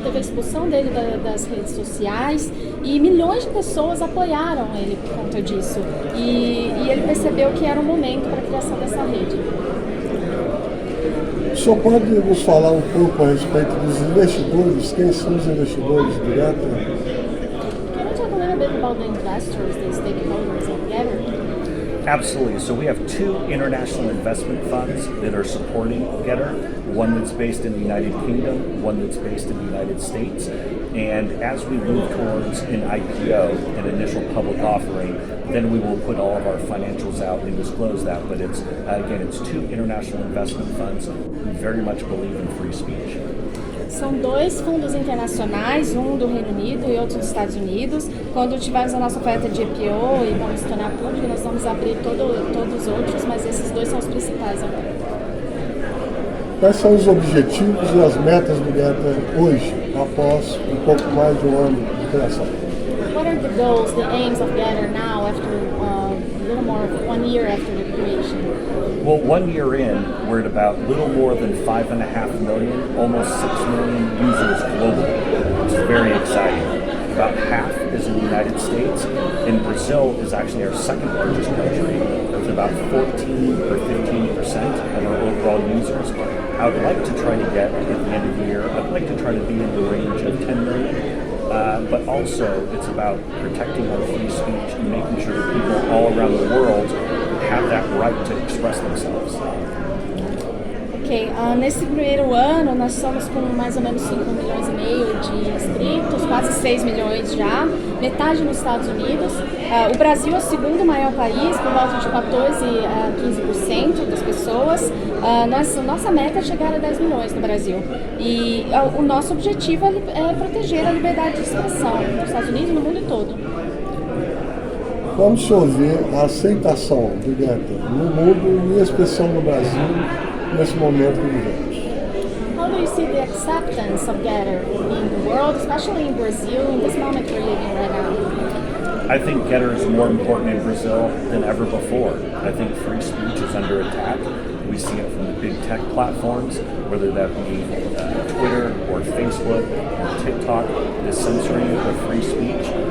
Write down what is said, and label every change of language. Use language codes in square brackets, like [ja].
[pt] Teve a expulsão dele das redes sociais e milhões de pessoas apoiaram ele por conta disso. E ele percebeu que era o momento para a criação dessa rede. O senhor pode nos falar um pouco a respeito dos investidores? Quem são os investidores do Getter? [en] Can you talk a little bit about the investors, the stakeholders of Getter? Absolutely. So we have two international investment funds that are supporting Getter, one that's based in the United Kingdom, one that's based in the United States. And as we move towards an IPO, an initial public offering, then we will put all of our financials out and disclose that. But it's, again, it's two international investment funds who very much believe in free speech. [pt] São dois fundos internacionais, um do Reino Unido e outro dos Estados Unidos. Quando tivermos a nossa oferta de IPO e vamos tornar público, nós vamos abrir todos os outros, mas esses dois são os principais agora. Quais são os objetivos e as metas do Getter hoje, após um pouco mais de ano de criação? [en] What are the goals, the aims of Getter now, after a little more of 1 year after the creation? Well, 1 year in, we're at about little more than 5.5 million, almost 6 million users globally. It's very exciting. About half is in the United States, and Brazil is actually our second largest country, with about 14 or 15% of our overall users. I would like to try to get, at the end of the year, I'd like to try to be in the range of 10 million. But also, it's about protecting our free speech and making sure that people all around the world have that right to express themselves. [pt] Ok, nesse primeiro ano nós estamos com mais ou menos 5,5 milhões de inscritos, quase 6 milhões já, metade nos Estados Unidos. O Brasil é o segundo maior país, por volta de 14 a 15% das pessoas. Nossa meta é chegar a 10 milhões no Brasil. E o nosso objetivo é proteger a liberdade de expressão nos Estados Unidos e no mundo todo. Como o senhor vê a aceitação do Getter no mundo, em especial no Brasil, nesse momento que vivemos? [en] How do you see the acceptance of Getter in the world, especially in Brazil, in this moment we're living right now? I think Getter is more important in Brazil than ever before. I think free speech is under attack. We see it from the big tech platforms, whether that be Twitter or Facebook or TikTok, the censoring of free speech.